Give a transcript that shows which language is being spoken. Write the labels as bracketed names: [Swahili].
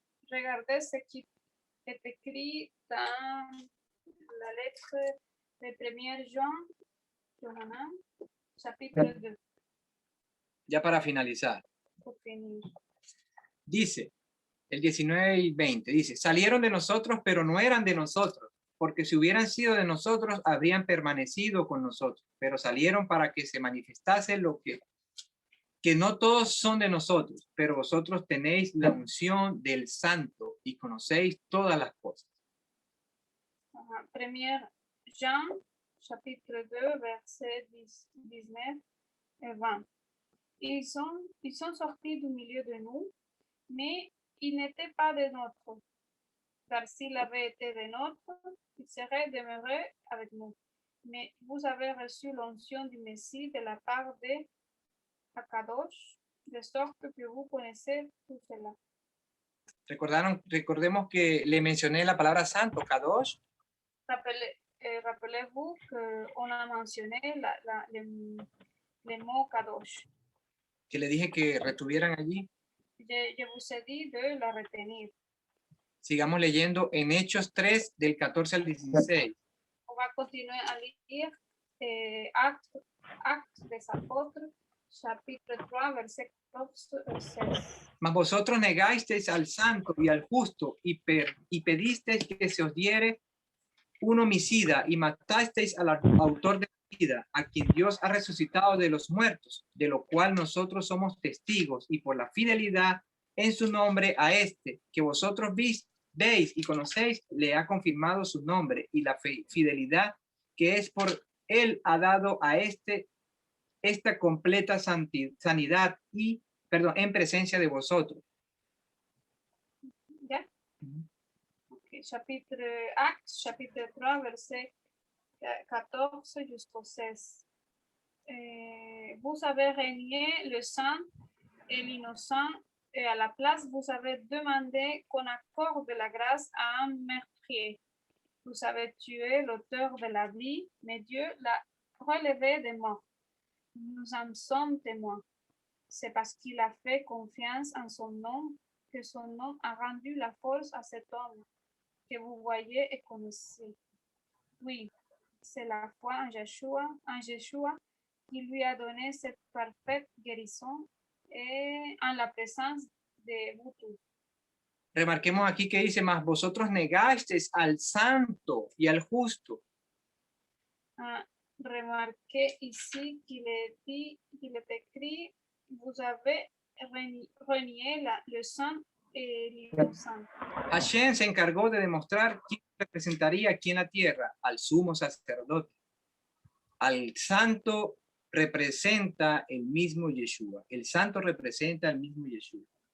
[French] Regardez ce qui est écrit dans la lettre de 1 Jean, chapitre 2. [Spanish] Ya para finalizar. [French] Pour finir. [Spanish] Dice, el 19 y 20, dice, salieron de nosotros, pero no eran de nosotros, porque si hubieran sido de nosotros, habrían permanecido con nosotros, pero salieron para que se manifestase lo que no todos son de nosotros, pero vosotros tenéis la unción del Santo y conocéis todas las cosas. [French] 1 Jean, chapitre 2, verset 19 et 20. Ils sont sortis du milieu de nous, mais ils n'étaient pas des nôtres, car s'ils avaient été des nôtres, ils seraient demeurés avec nous. Mais vous avez reçu l'onction du Messie de la part de Akadosh, de sorte que vous connaissez tout cela. [Spanish] Recordemos que le mencioné la palabra santo, Kadosh. [French] Rappelez-vous qu'on a mentionné le mot Kadosh. [Spanish] Que le dije que retuvieran allí. [French] Je vous ai dit de la retenir. [Spanish] Sigamos leyendo en Hechos 3, del 14 al 16. [French] On va continuer à lire Actes des Apôtres, chapitre 3, verset 14 al 16. [Spanish] Mas vosotros negasteis al santo y al justo y pedisteis que se os diere un homicida y matasteis al autor de la vida, a quien Dios ha resucitado de los muertos, de lo cual nosotros somos testigos, y por la fidelidad en su nombre a este, que vosotros veis y conocéis, le ha confirmado su nombre, y la fidelidad que es por él ha dado a esta completa sanidad en presencia de vosotros. ¿Ya? Okay. [French] Actes, chapitre 3, verset 14 jusqu'au 16. Vous avez régné le saint et l'innocent, et à la place, vous avez demandé qu'on accorde de la grâce à un meurtrier. Vous avez tué l'auteur de la vie, mais Dieu l'a relevé des morts. Nous en sommes témoins. C'est parce qu'il a fait confiance en son nom que son nom a rendu la force à cet homme que vous voyez et connaissez. Oui, c'est la foi en Yeshua qui lui a donné cette parfaite guérison et en la présence de vous tous. [Spanish] Remarquemos aquí que dice, mas vosotros negasteis al santo y al justo. [French] Remarquez ici qu'il est écrit, vous avez renié le saint et l'innocent. [Spanish] Hashem se encargó de demostrar quién representaría aquí en la tierra al sumo sacerdote. Al santo representa el mismo Yeshua. El santo representa el mismo Yeshua.